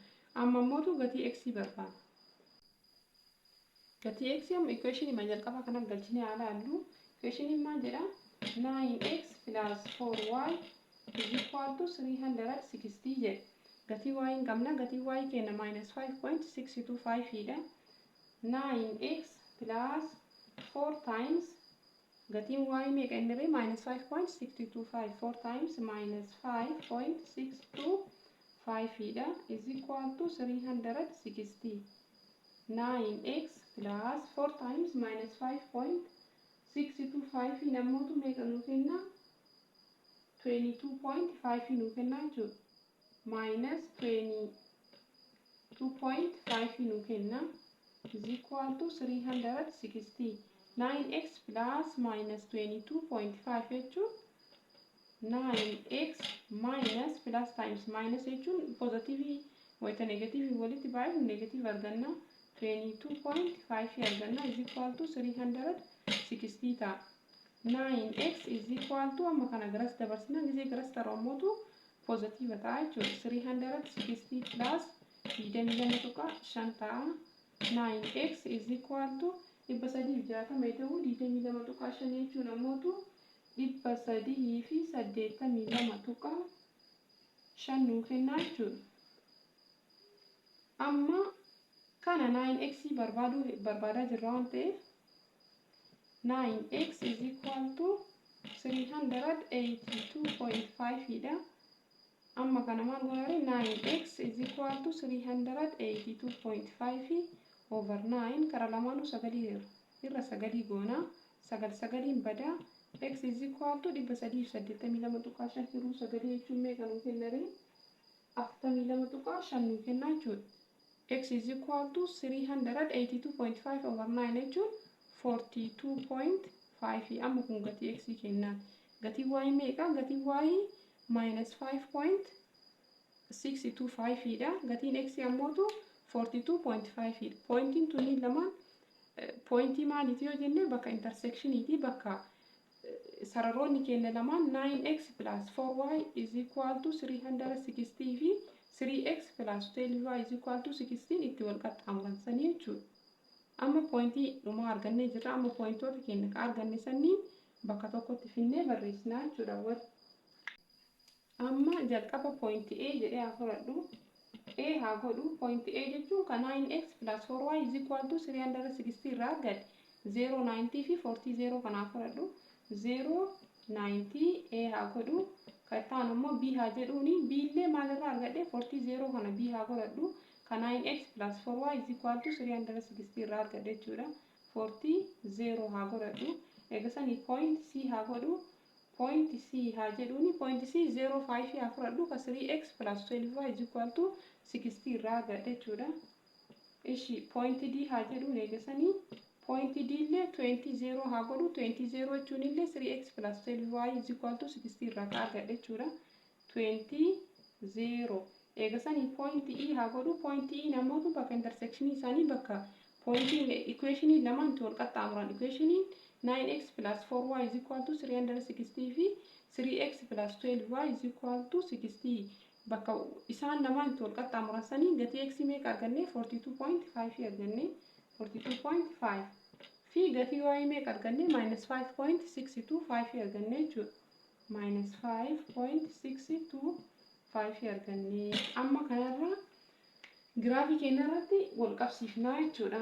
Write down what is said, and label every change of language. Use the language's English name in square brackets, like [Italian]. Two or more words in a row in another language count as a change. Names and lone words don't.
[Oromo] Amma ammoo gatii x barbaada. Gatii x amma equation ma jalqaba kana galchine ilaallu. Equation maal jedha [English] 9x plus 4y is equal to 360 [Oromo] jedha. Gatii y hin qabna gatii y kenna minus 5.625 dha. [English] 9x plus 4 times [Oromo] gatiin y meeqa inni ree [English] minus 5.625 4 times minus 5.625 [Oromo] dha [English] is equal to 360 9x plus 4 times minus 5.625 [Oromo] namoota meeqa nuu kenna 22.5 nuu kenna jechuudha minus 22.5 nuu kenna [English] is equal to 360 9x plus minus 22.5 [Oromo] jechuun [English] 9x minus plus times minus [Oromo] jechuun positive wayita negative walitti baay'ee negative arganna 22.5 arganna [English] is equal to 360 [Oromo] ta'a [English] 9x is equal to [Oromo] amma kana garas dabarsina gisee garas taroomotu positive ta'a jechuudha 360 plus 22.5 ta'a [English] 9x is equal to 360 [Oromo] ta'uu 22.5 jechuun ammootu 382.5 nuu kennaa jechuudha. Amma kana 9x barbaadaa jirra waan ta'eef [English] 9x is equal to 382.5 [Oromo] dha. Amma kana maal goonare [English] 9x is equal to 382.5 over 9 [Oromo] kara lamaanuu sagalii irra sagalii goona sagaliin bada [English] x is equal to 382.5 [Oromo] hiruu sagalii jechuun meeqa nuu kennare 42.5 nuu kennaa jechuudha. [English] X is equal to 382.5 over 9 [Oromo] jechuun 42.5 amma kun gatii x kennaan gatii y meeqa gatii y minus 5.625 dha gatiin x ammootu 42.5 pointiin tuni lamaan pointii maaliiti yoo jenne bakka intersectioniiti bakka sararoonni kenna lamaan [English] 9x plus 4y is equal to 360 [Oromo] fi [English] 3x plus 12y is equal to 16 [Oromo] itti wal qaxxaamuransanii jechuudha. Amma pointii dhumaa argannee jirra amma pointoota kenna ka arganne sanniin bakka tokkotti finnee barreessinaa jechuudha. Amma jalqaba pointii A jedhee haa fudhadhu. A haa godhu [English] point A [Oromo] jechuun ka [English] 9x plus 4y is equal to 360 [Oromo] irraa argadhe 090 fi 40 kanaa fudhadhu 090 A haa godhu ka ta'an immoo B haa jedhuuni B illee maalirraa argadhe 40 kana B haa godhadhu ka [English] 9x plus 4y is equal to 360 [Oromo] irraa argadhe jechuudha 40 haa godhadhu eegasanii [English] point C [Oromo] haa godhu [English] point C [Oromo] haa jedhuuni [English] point C [Oromo] 05 haa fudhadhu ka [English] 3x plus 12y is equal to 60 [Oromo] irraa argadhe jechuudha. Ishi [English] point D [Oromo] haa jedhuun eegasanii [English] point D [Oromo] illee 20 haa godhu 20 jechuun illee [English] 3x plus 12y is equal to 60 [Oromo] irraa argadhe jechuudha. 20 eegasanii [English] point E [Oromo] haa godhu [English] point E [Oromo] namoota bakka intersection isaanii bakka pointiin equationii lamaan itti wal qaxxaamuran equationii [English] 9x plus 4y is equal to 360 [Oromo] fi [English] 3x plus 12y is equal to 60 [Oromo] bakka isaan lamaan itti wal qaxxaamuransanii gatii x meeqa arganne 42.5 arganne 42.5 fi gatii y meeqa arganne minus 5.625 arganne jechuudha. Minus 5.625 arganne amma kanarra giraafii keenya irratti wal qabsiifnaa jechuudha.